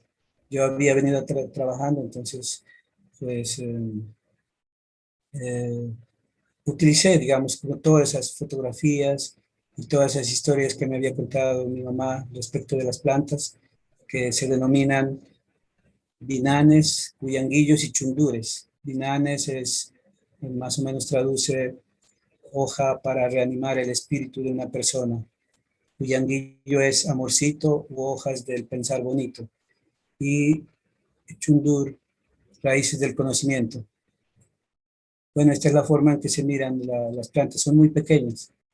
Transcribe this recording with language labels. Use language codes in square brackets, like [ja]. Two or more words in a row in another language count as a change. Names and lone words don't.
[es] Yo había venido trabajando, entonces pues utilicé, digamos, como todas esas fotografías y todas esas historias que me había contado mi mamá respecto de las plantas, que se denominan binanes, cuyanguillos y chundures. Binanes es, más o menos traduce hoja para reanimar el espíritu de una persona. Cuyanguillo es amorcito u hojas del pensar bonito. Y chundur, raíces del conocimiento. Bueno, esta es la forma en que se miran las plantas, son muy pequeñas.